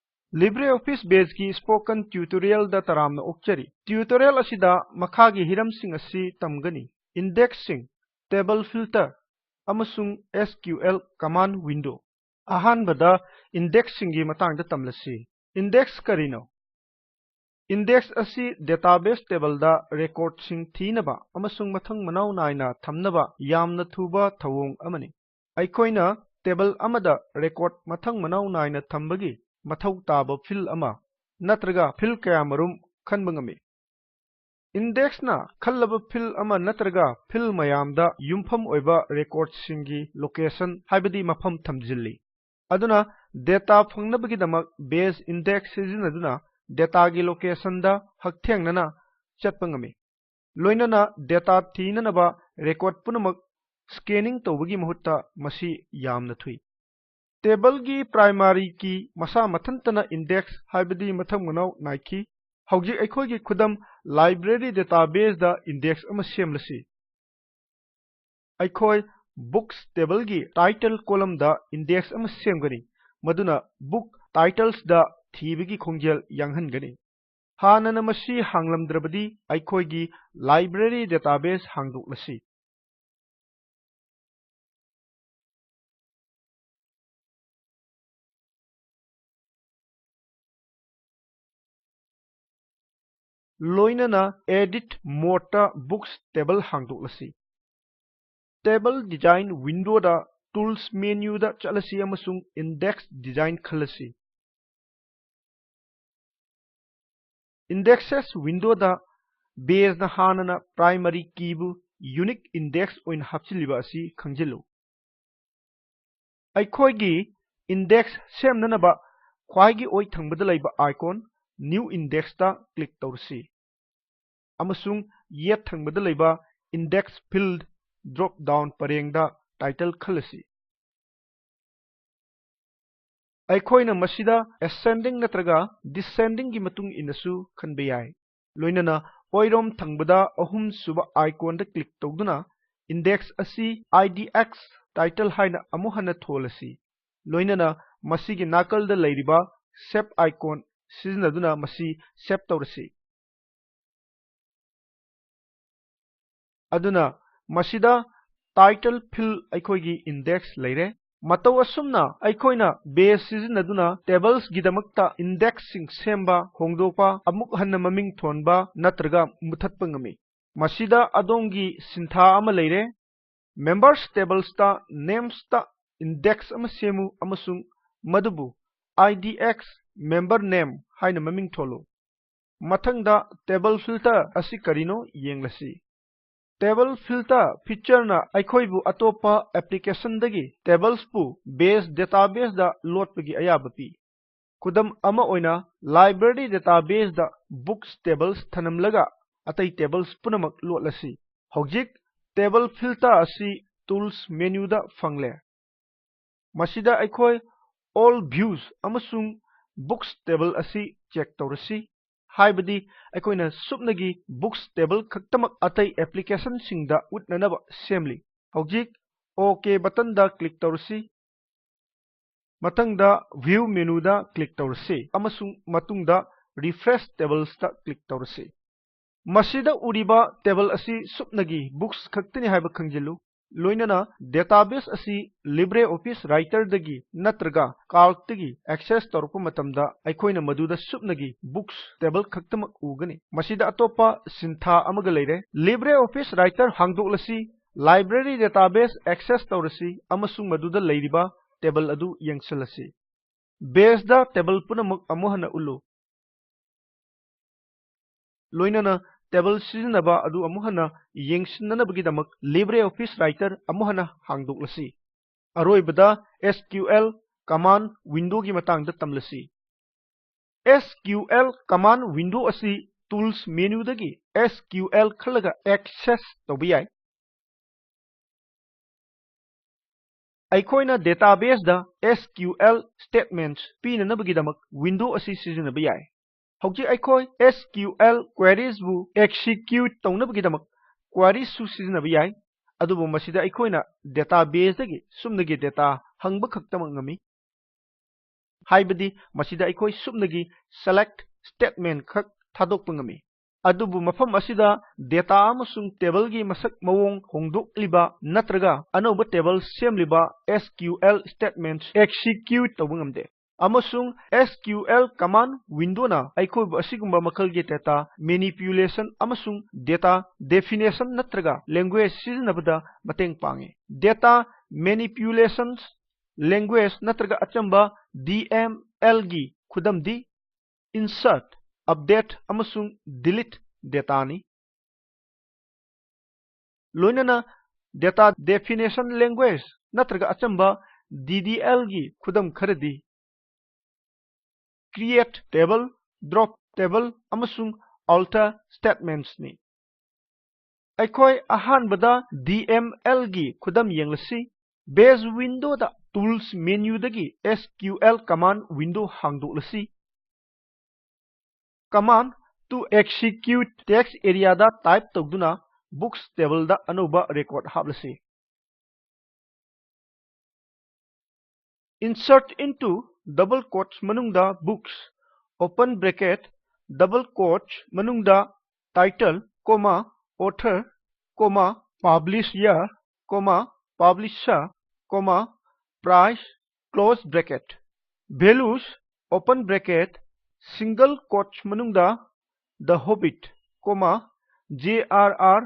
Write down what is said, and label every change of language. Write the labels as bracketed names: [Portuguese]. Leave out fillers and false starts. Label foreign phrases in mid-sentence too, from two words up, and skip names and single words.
[Manipuri] LibreOffice Base की [English] spoken tutorial [Manipuri] दा तरामना ओक्चरी ट्यूटोरियल असिदा मखागी हिरमसिंग असि तमगनी [English] indexing table filter [Manipuri] अमसुंग [English] SQL command window [Manipuri] अहानबदा इंडेक्सिंग की मतंगदा तमलसी इंडेक्स करिनो इंडेक्स असि [English] database table [Manipuri] दा रेकॉर्ड सिंग थीनबा अमसुंग मथंग मनाउ नाइना थमनबा यामना थुबा थवोंग अमनी अैखोइना टेबल अमदा रेकॉर्ड मथंग मनाउ नाइना थंबगी मथौ ताबा फिल अमा नत्रगा फिल कयामरुम खनबंगमी इंडेक्स ना खल्लब फिल अमा नत्रगा फिल मयामदा युमफम ओइबा रेकॉर्ड सिंगी लोकेशन हाइबदी मफम थमजिल्ली अदुना डेटा फंगनबगिदमक [English] Base index [Manipuri] सिजिनदुना डेटा गी लोकेशन दा हकथेंगनना चटपंगमी लोइनना डेटा थीननबा रेकॉर्ड पुनमक स्कैनिंग तौबगी महत्ता मसी यामना थुई टेबल की [English] primary key [Manipuri] मसा मथंतना इंडेक्स हाइबदी मथंग मनाउ नाइकी हौजी अखोगी खुदम [English] library database [Manipuri] दा इंडेक्स अमा सेमलसी अखोय [English] books table [Manipuri] की [English] title column [Manipuri] दा इंडेक्स अमा सेमगनी मदुना [English] book titles [Manipuri] दा थीबगी खोंजेल यांगहनगनी हानना मसी हांगलमद्रबदी अखोगी [English] library database [Manipuri] हांगदोक्लसी लोइनना [English] edit mode books table [Manipuri] हांगदोक्लसी [English] table design window [Manipuri] दा [English] tools menu [Manipuri] दा चलसी अमसुंग [English] index design [Manipuri] खलसी [English] indexes window [Manipuri] दा बेस ना हानना प्राइमरी कीबु [English] unique index [Manipuri] ओइन हपचिलिबा असि खंजिलु अैखोगी इंडेक्स सेमननबा ख्वाइगी ओइ थंगबदा लैबा [English] icon new index [Manipuri] दा क्लिक तौरसी अमसुंग येट थंगबदा लैबा [English] index field drop down [Manipuri] परेंगदा टाइटल खलसी अैखोइना मसिदा असेंडिंग नत्रगा डिसेंडिंग की मतुंग इनसु खनबे याय लोइनना ओइरोम थंगबदा अहुम सुबा आइकॉन दा क्लिक तौदुना इंडेक्स असि [English] IDX title [Manipuri] हाइना अमुहना थोलसी लोइनना मसिगी नाकल दा लैरिबा [English] save icon [Manipuri] सिजनदुना मसी सेव तौरसी अदुना मसिदा [English] title field [Manipuri] अैखोगी इंडेक्स लैरे मतौ असुमना अैखोइना बेस सिजनदुना टेबल्स गिदमक्ता इंडेक्स सिंग सेमबा होंगदोपा अमुक हन्ना ममिंग थोनबा नत्रगा मुथत्पा ngami मसिदा अदोंगी सिंथा अमा लैरे [English] members tables [Manipuri] ता नेम्स ता इंडेक्स अमा सेमु अमसुंग मदुबु [English] IDX member name [Manipuri] हाइना ममिंग थोलो मथंगदा [English] table filter [Manipuri] असि करिनो येंगलसी [English] table filter feature [Manipuri] ना अैखोइबु अतोपा एप्लीकेशन दगी टेबल्स पु [English] Base database [Manipuri] दा लोटपगी अयाबपी खुदम अमा ओइना [English] library database [Manipuri] दा [English] books tables [Manipuri] थनमलगा अतै टेबल्स पुनमक लोटलसी हौजिक [English] table filter [Manipuri] असि [English] tools menu [Manipuri] दा फंगले मसिदा अैखोइ [English] all views [Manipuri] अमसुंग [English] books table [Manipuri] असि चेक तौरसी हाइबदी अैखोइना सुपनगी [English] books table [Manipuri] खक्तमक अतै एप्लीकेशन सिंगदा उटननब सेमली हौजिक [English] OK button [Manipuri] दा क्लिक तौरसी मतंगदा [English] view menu [Manipuri] दा क्लिक तौरसी अमसुंग मतुंगदा [English] refresh tables [Manipuri] दा क्लिक तौरसी मसिदा उरिबा टेबल असि सुपनगी बुक्स खक्तनि हाइबा खंजिलु लोइनना डेटाबेस असि LibreOffice राइटर दगी नत्रगा calc दगी एक्सेस तौरप मतमदा अैखोइना मदुदा सुपनगी [English] books table [Manipuri] खक्तमक उगनी मसिदा अतोपा सिंथा अमगा लैरे LibreOffice राइटर हांगदोक्लसी [English] library database access [Manipuri] तौरसी अमसुंग मदुदा लैरिबा टेबल अदु यंगसलसी बेस दा टेबल पुनमक अमुहना उल्लु लोइनना टेबल सिजनबा अदु अमुहना येंगसिननबगिदमक LibreOffice राइटर अमुहना हांगदोक्लसी अरोइबदा [English] SQL command window [Manipuri] की मतंगदा तमलसी [English] SQL command window [Manipuri] असि [English] tools menu [Manipuri] दगी SQL खलगा एक्सेस तौबियाय अैखोइना डेटाबेस दा [English] SQL statements [Manipuri] पीननबगिदमक विंडो असि सिजनबयाय हौजी अैखोइ [English] SQL queries [Manipuri] बु execute तौनबगिदमक queries सु सिजनबयाय अदुबु मसिदा अैखोइना डेटाबेस दगी सुमनगी डेटा हंगब खक्तमक ngami हाइबदि मसिदा अखोई सुमनगी [English] select statement [Manipuri] खक थादोकप ngami अदुबु मफम असिदा डेटा अमसुंग टेबल गी मसक मवोंग होंदोकलिबा नत्रगा अनोबा टेबल सेमलिबा [English] SQL statements execute [Manipuri] तौब ngamde अमसुंग [English] SQL command window [Manipuri] na अखोब असिगुंबा मखलगी [English] data manipulation [Manipuri] अमसुंग [English] data definition [Manipuri] नत्रगा language सिजनबदा मतेंग पांगे [English] data manipulations language [Manipuri] नत्रगा अचंबा DML गी खुदमदी [English] insert update [Manipuri] अमसुंग [English] delete data [Manipuri] ni लोइनना [English] data definition language [Manipuri] नत्रगा अचंबा DDL गी खुदम खरदी [English] create table drop table [Manipuri] अमसुंग [English] alter statements [Manipuri] ni अखोई अहानबदा DML गी खुदम यंगलसी [English] base window [Manipuri] da [English] tools menu [Manipuri] dagi [English] SQL command window [Manipuri] hangdoklasi [English] command to execute text area da type togduna books table [Manipuri] da anuba [English] record hablasi insert into double quotes manungda books open bracket double quotes manungda title comma author comma publish year comma publisher comma price close bracket values open bracket single quotes manungda The Hobbit, comma, J.R.R.